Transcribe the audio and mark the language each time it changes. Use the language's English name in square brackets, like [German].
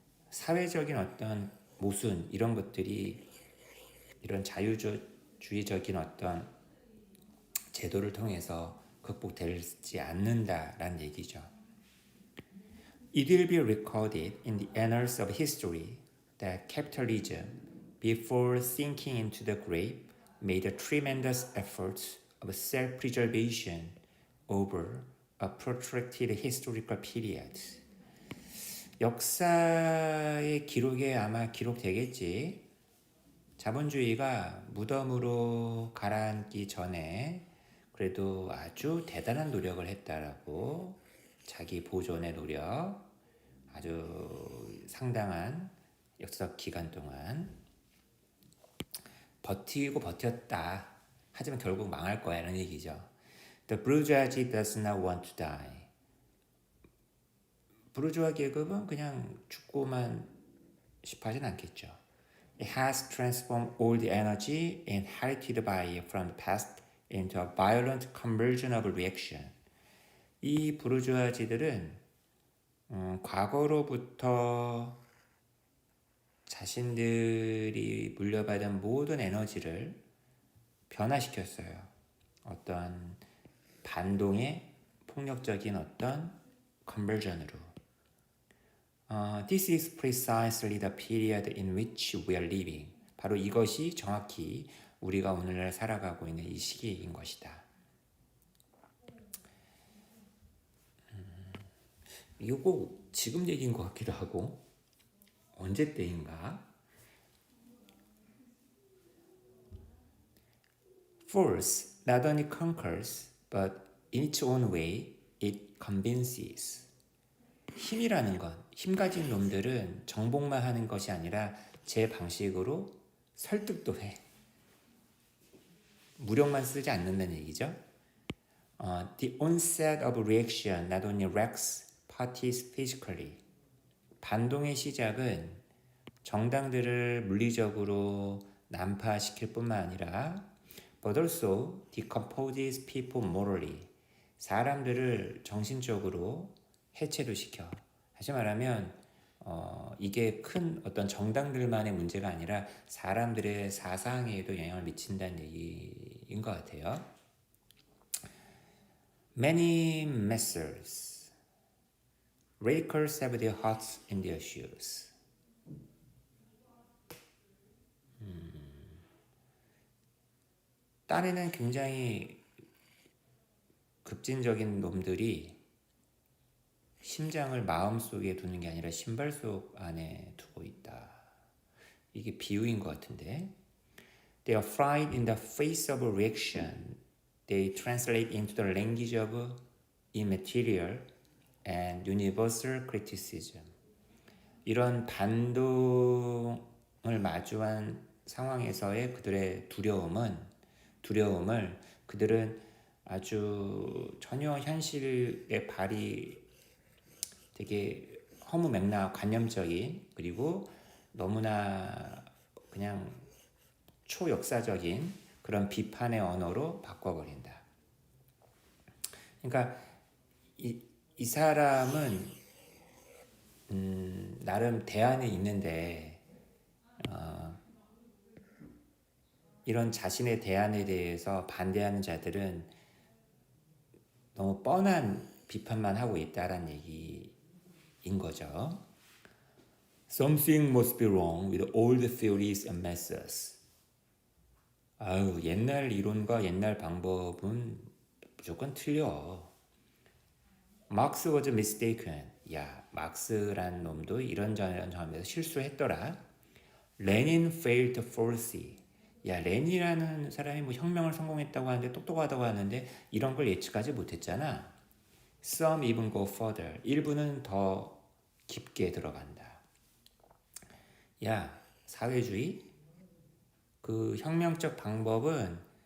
[Korean] 사회적인 어떤 모순 이런 것들이 이런 자유주의적인 어떤 제도를 통해서 극복되지 않는다라는 얘기죠. [English] It will be recorded in the annals of history that capitalism, before sinking into the grave, made a tremendous effort of self-preservation over a protracted historical period. [Korean] 역사의 기록에 아마 기록되겠지. 자본주의가 무덤으로 가라앉기 전에 그래도 아주 대단한 노력을 했다라고, 자기 보존의 노력, 아주 상당한 역사적 기간 동안 버티고 버텼다. 하지만 결국 망할 거야 이런 얘기죠. [English] The bourgeoisie does not want to die. [Korean] 부르주아 계급은 그냥 죽고만 싶어하진 않겠죠. [English] It has transformed all the energy inherited by it from the past into a violent conversion of reaction. [Korean] 이 부르주아지들은 과거로부터 자신들이 물려받은 모든 에너지를 변화시켰어요. 어떤 반동의 폭력적인 어떤 컨버전으로. [English] This is precisely the period in which we are living. [Korean] 바로 이것이 정확히 우리가 오늘날 살아가고 있는 이 시기인 것이다. 이거 지금 얘기인 것 같기도 하고 언제 때인가? [English] Force not only conquers, but in its own way it convinces. [Korean] 힘이라는 건, 힘 가진 놈들은 정복만 하는 것이 아니라 제 방식으로 설득도 해. 무력만 쓰지 않는다는 얘기죠. [English] The onset of reaction not only wrecks parties physically. [Korean] 반동의 시작은 정당들을 물리적으로 난파시킬 뿐만 아니라 [English] but also decomposes people morally. [Korean] 사람들을 정신적으로 해체도 시켜. 다시 말하면 이게 큰 어떤 정당들만의 문제가 아니라 사람들의 사상에도 영향을 미친다는 얘기인 것 같아요. [English] Many messers, radicals have their hearts in their shoes. [Korean] 딴에는 굉장히 급진적인 놈들이 심장을 마음속에 두는 게 아니라 신발 속 안에 두고 있다. 이게 비유인 것 같은데. [English] They are fried in the face of reaction. They translate into the language of immaterial and universal criticism. [Korean] 이런 반동을 마주한 상황에서의 그들의 두려움을 그들은 아주 전혀 현실의 발이 되게 허무맹랑 관념적인, 그리고 너무나 그냥 초역사적인 그런 비판의 언어로 바꿔버린다. 그러니까 이 사람은 나름 대안이 있는데 이런 자신의 대안에 대해서 반대하는 자들은 너무 뻔한 비판만 하고 있다라는 얘기인 거죠. [English] Something must be wrong with all the theories and methods. [Korean] 아유, 옛날 이론과 옛날 방법은 무조건 틀려. [English] Marx was mistaken. [Korean] 야, 막스란 놈도 이런 점에서 실수했더라. [English] Lenin failed to foresee. [Korean] 야, 레닌이라는 사람이 뭐 혁명을 성공했다고 하는데, 똑똑하다고 하는데 이런 걸 예측하지 못했잖아. [English] Some even go further. [Korean] 일부는 더 깊게 들어간다. 야, 사회주의? 그 혁명적 방법은